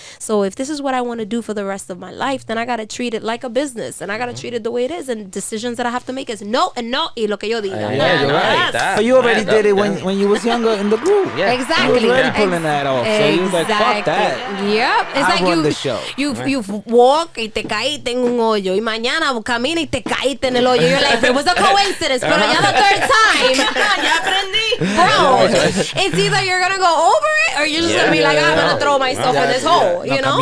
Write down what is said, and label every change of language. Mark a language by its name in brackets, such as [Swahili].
[English] So if this is what I want to do for the rest of my life, then I gotta treat it like a business, and I gotta treat it the way it is. And decisions that I have to make is no and no [Spanish] y lo que yo diga. [English] Yeah, you're right. But you already did it when you was younger in the group. Yeah. Exactly. You was already pulling that off. So you was like, fuck that. Yep. It's I like run the show. You walk [Spanish] y te caíste en un hoyo, y mañana camina y te caíste en el hoyo. [English] You're like, it was a coincidence, [Spanish] pero ya [English] the third time. [Spanish] Ya aprendí. [English] Bro, it's either you're gonna go over it or you're just gonna be like, I'm gonna throw myself in this hole, you know?